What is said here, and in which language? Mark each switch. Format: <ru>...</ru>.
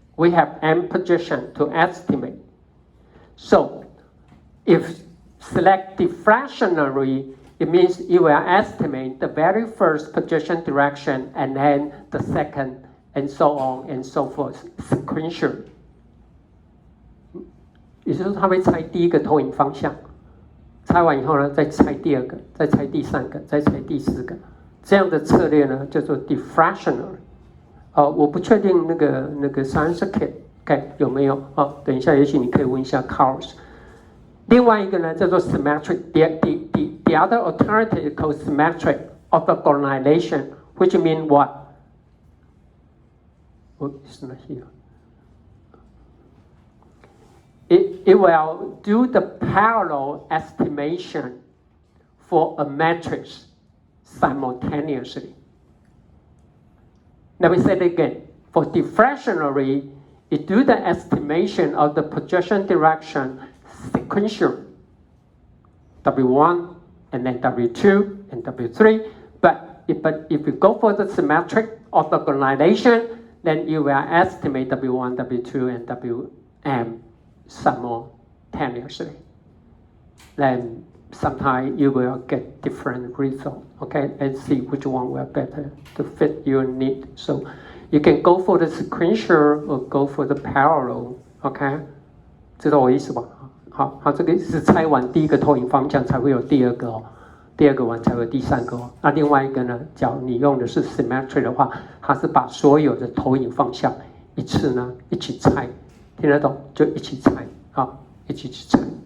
<en>We have M projection to estimate. So if select deflationary, it means you will estimate the very first projection direction and then the second and so on and so forth, sequential.</en> <zh>也就是它会猜第一个投影方向，猜完以后呢，再猜第二个，再猜第三个，再猜第四个，这样的策略呢叫做 deflationary。我不确定那个 science kit 有没有等一下也许你可以问一下 Carlos。</zh> <en>另外一个呢叫做 symmetric， the other alternative is called symmetric orthogonalization, which means what? Oh, it's not here. It will do the parallel estimation for a matrix simultaneously. Let me say it again. For deflationary, it do the estimation of the projection direction sequential, W1 and then W2 and W3. But if you go for the symmetric orthogonalization, then you will estimate W1, W2, and Wm simultaneously. Then sometimes you will get different results, okay? And see which one will better to fit your need. So you can go for the sequential or go for the parallel, okay?</en> <zh>知道我意思吧？好，这个是猜完第一个投影方向才会有第二个哦，第二个完才会有第三个哦。那另外一个呢，假如你用的是 symmetry 的话，它是把所有的投影方向一次呢一起猜，听得懂就一起猜，好，一起去猜。</zh>